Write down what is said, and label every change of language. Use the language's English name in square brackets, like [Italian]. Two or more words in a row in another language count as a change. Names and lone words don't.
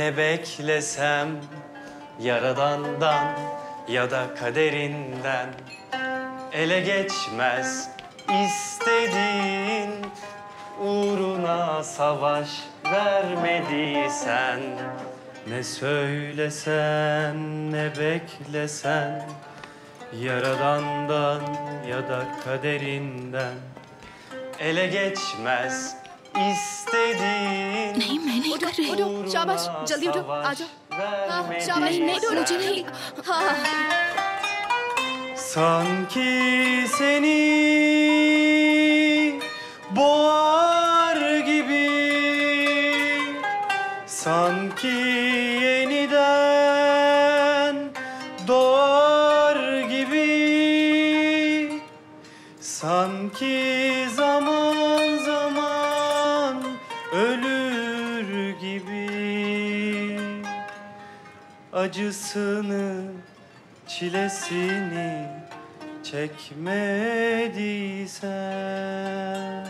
[Turkish] beklesem, Yaradan'dan ya da kaderinden ele geçmez istediğin, uğruna savaş vermediysen. Ne söylesen, ne beklesen, Yaradan'dan ya da kaderinden ele geçmez istediğin। [Urdu] نہیں، میں نہیں کر رہی. اٹھو، شاباش، جلدی اٹھو، آ جاؤ۔ ہاں، شاباش، نہیں، مجھے نہیں. ہاں. [Turkish] Sanki seni boğar gibi, sanki yeniden doğar gibi, sanki zaman zaman ölür gibi, acısını çilesini çekmediysen.